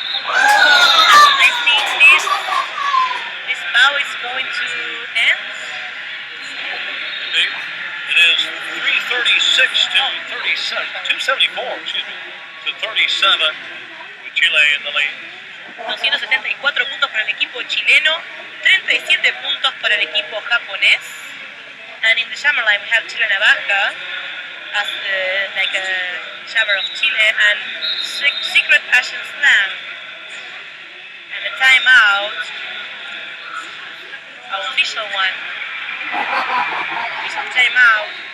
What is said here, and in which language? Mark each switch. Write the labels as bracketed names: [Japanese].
[English] I think this bout is going to end. Indeed. It is 336 to 37, 274, excuse me, to 37 with Chile in the lead. [Spanish] 274 puntos para el equipo chileno, 37 puntos para el equipo japonés. [English] And in the summer line, we have Chile Navaja as like a shaver of Chile, and Secret Asian Slam. And the timeout, official one, official timeout.